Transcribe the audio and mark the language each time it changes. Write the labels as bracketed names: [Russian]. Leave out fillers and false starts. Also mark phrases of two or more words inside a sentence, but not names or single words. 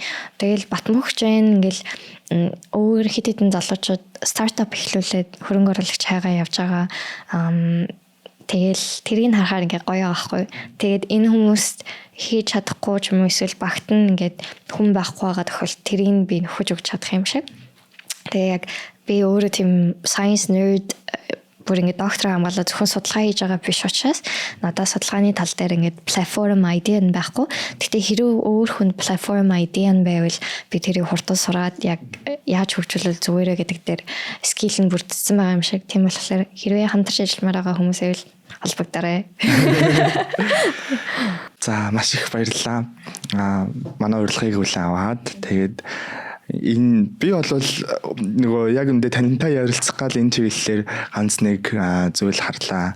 [Mongolian] Тэгэл Батмөхч байна ингээл өөр хэд хэдэн залуучууд стартап эхлүүлээд хөрөнгө оруулагч хайгаа явж байгаа. Тэгэл тэрийг харахаар ингээ гоё аахгүй. Тэгээд энэ хүмүүст хийж чадахгүй ч юм уу эсвэл багт нь ингээд хүн байхгүй байгаа тохиолдолд тэрийг би нөхөж өгч чадах юм шиг. Тэгээ яг би өөрөө тийм [English] science nerd [Mongolian] бүр ингээд доктор хамгаалаад зөвхөн судалгаа хийж байгаа биш учраас надад судалгааны тал дээр ингээд [English] platform idea [Mongolian] нь байхгүй. Гэхдээ хэрэв өөр хүн [English] platform idea [Mongolian] нь байвал би тэрийг хурдан сураад яг яаж хөгжүүлэл зүгээрээ гэдэг дээр skill нь бүрдсэн байгаа юм шиг. Тийм болохоор хэрвээ хамтарч ажилламаар байгаа хүмүүсээ л холбогдорой. За маш их баярлалаа. Манай урилгыг хүлээн аваад тэгээд энэ би бол нөгөө яг үндэ тантай ярилцах гал энэ чиглэлээр ганц нэг зүйл харлаа.